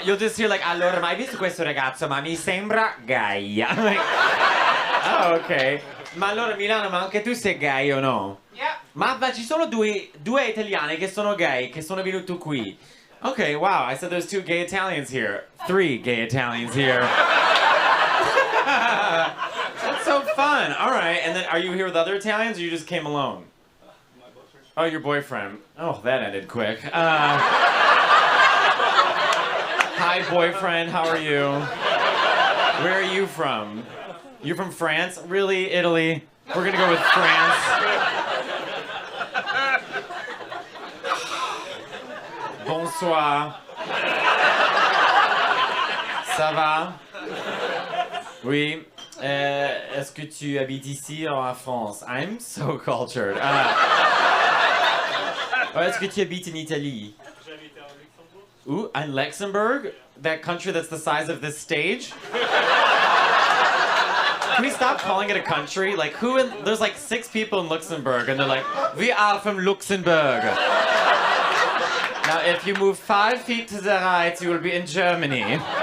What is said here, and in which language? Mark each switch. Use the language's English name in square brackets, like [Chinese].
[English] You'll just hear like, [Italian] allora, mai visto questo ragazzo? Ma mi sembra gay. [English] I'm like, oh, okay. [Italian] Ma allora Milano, ma anche tu sei gay o no? [English] Yeah. [Italian] Ma ci sono due italiani che sono gay, che sono venuti qui. [English] Okay, wow, I said there's 2 gay Italians here. 3 gay Italians here. That's so fun. All right, and then are you here with other Italians or you just came alone? My boyfriend. Oh, your boyfriend. Oh, that ended quick. Hi, boyfriend, how are you? Where are you from? You're from France? Really? Italy? We're gonna go with France. [French] Bonsoir. Ça va? Oui. Est-ce que tu habites ici ou en France? [English] I'm so cultured. [French] Est-ce que tu habites en Italie? J'habite à Luxembourg. [English] Ooh, in Luxembourg? That country that's the size of this stage? Can we stop calling it a country? Like, there's like 6 people in Luxembourg, and they're like, we are from Luxembourg. Now, if you move 5 feet to the right, you will be in Germany.